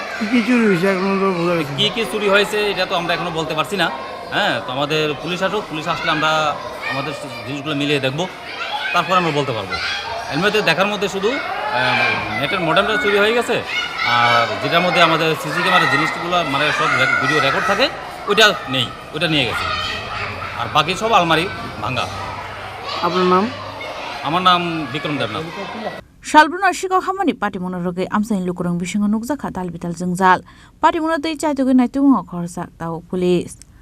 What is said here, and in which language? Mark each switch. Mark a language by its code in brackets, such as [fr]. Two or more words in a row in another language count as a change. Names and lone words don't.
[bn] কী চুরি হয়েছে এটা তো আমরা এখনও বলতে পারছি না হ্যাঁ তো আমাদের পুলিশ আসলে আমরা আমাদের জিনিসগুলো মিলিয়ে দেখবো তারপর আমরা বলতে পারবো এর মধ্যে দেখার মধ্যে শুধু নেটের মডেমটা চুরি হয়ে গেছে আর যেটার মধ্যে আমাদের সিসি ক্যামেরার জিনিসগুলো মানে সব ভিডিও রেকর্ড থাকে ওইটা নেই ওইটা নিয়ে গেছে আর বাকি সব আলমারি ভাঙ্গা। আপনার নাম? আমার নাম বিক্রম দেবনাথ। [trp] Shalbruna Sikok Habmani Patimungno roge Amchaini lukurung bisingo nukjaka dalbidal jengjal Patimungno dei Chaitogwi Naitukmungo Ongkhorjak Tabuk Police.